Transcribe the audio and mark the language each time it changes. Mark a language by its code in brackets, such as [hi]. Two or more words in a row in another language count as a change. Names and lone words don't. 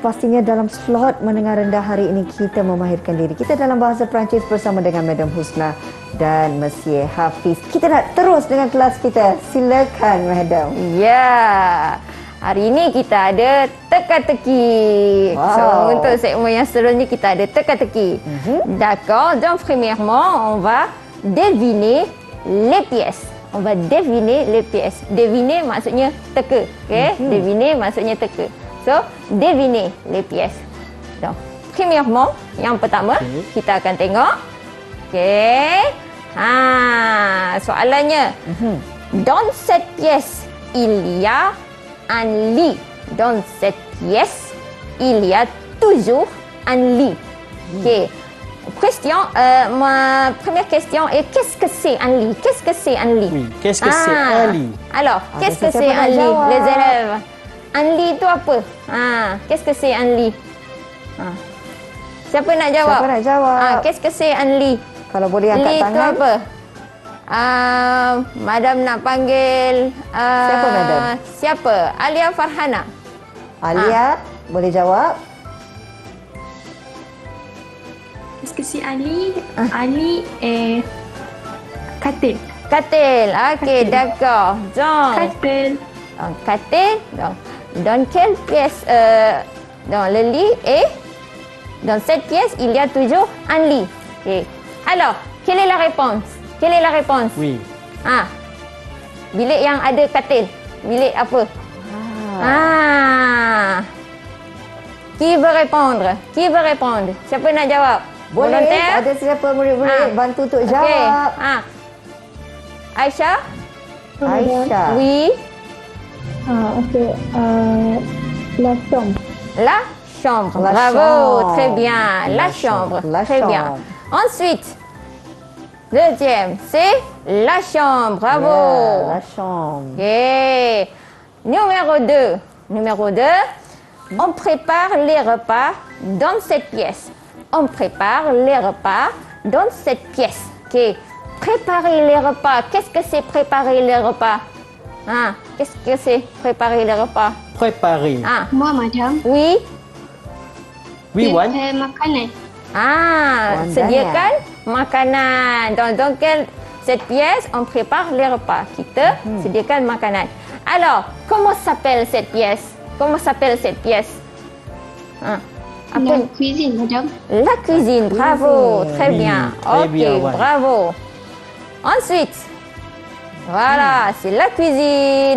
[ms] Pastinya dalam slot menengah rendah hari ini kita memahirkan diri kita dalam bahasa Perancis bersama dengan Madam Husna dan Monsieur Hafiz. Kita nak terus dengan kelas kita. Silakan, Madam. Ya. Hari ini kita ada teka-teki. So, untuk segmen yang seterusnya kita ada teka-teki. [fr] D'accord. Donc, premièrement, on va deviner les pièces. On va deviner les pièces. [ms] Deviner maksudnya teka. Okay? Deviner maksudnya teka. So, [fr] deviner les pièces. Donc, premièrement, [ms] yang pertama, kita akan tengok. Okay. Soalannya. [fr] Dans cette pièce, il y a un lit. Dans cette pièce, il y a toujours un lit. Okay. Question, ma première question est qu'est-ce que c'est un lit? Qu'est-ce que c'est un lit? Oui, qu'est-ce que c'est un lit? Alors, qu'est-ce que c'est un lit, les élèves? Un lit [ms] itu apa? [fr] Qu'est-ce que c'est un lit? [ms] Siapa nak jawab? Siapa nak jawab? [fr] Qu'est-ce que c'est un lit? [ms] Kalau boleh angkat lit tangan. Lit itu apa? Madam nak panggil siapa, Madam? Siapa? Alia Farhana. Alia, boleh jawab? [fr] Est-ce que c'est un lit? Un lit est katil. [ms] Katil. Okey, [fr] d'accord. Donc, [ms] Katil. katil. [fr] Donc, dans quelle pièce dans le lit et dans cette pièce, il y a toujours un lit. Ok. Alors, quelle est la réponse? Quelle est la réponse? Oui. [ms] Bilik yang ada katil. Bilik apa? [fr] Qui veut répondre? Qui veut répondre? [ms] Siapa nak jawab? Boleh, Volunteer? ada siapa boleh bantu untuk Okey. jawab. Aisyah? Aisyah. [fr] Oui. Ok. La chambre. La chambre. La Bravo. chambre. Très bien. La chambre. La Très bien. chambre. Ensuite, deuxième, c'est la chambre. Bravo. Ya, la chambre. Ok. Numéro 2. Numéro 2. On prépare les repas dans cette pièce. On prépare les repas dans cette pièce. Ok. Préparer les repas. Qu'est-ce que c'est préparer les repas? Qu'est-ce que c'est préparer les repas? Préparer. Moi, madame. Oui. Oui, Wan. [ms] Makanan. Makanan. Sediakan makanan. [fr] Dans cette pièce, on prépare les repas. [ms] Kita sediakan makanan. [fr] Alors, comment s'appelle cette pièce? Comment s'appelle cette pièce? La cuisine, madame. La cuisine, bravo, très bien. Très Ok, bien, ouais. bravo. Ensuite, voilà, c'est la cuisine.